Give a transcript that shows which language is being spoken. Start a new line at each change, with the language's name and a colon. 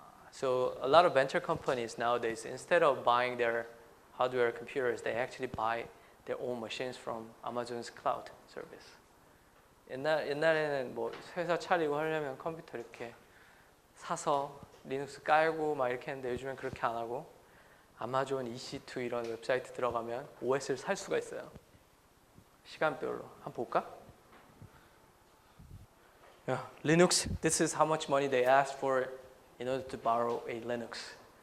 English: So a lot of venture companies nowadays, instead of buying their hardware computers, they actually buy their own machines from Amazon's cloud service.
Korean: 옛날에는 뭐 회사 차리고 하려면 컴퓨터 이렇게 사서 리눅스 깔고 막 이렇게 했는데 요즘엔 그렇게 안 하고 아마존 EC2 이런 웹사이트 들어가면 OS를 살 수가 있어요. 시간별로. 한번 볼까?
English: Yeah, Linux, this is how much money they ask for in order to borrow a Linux.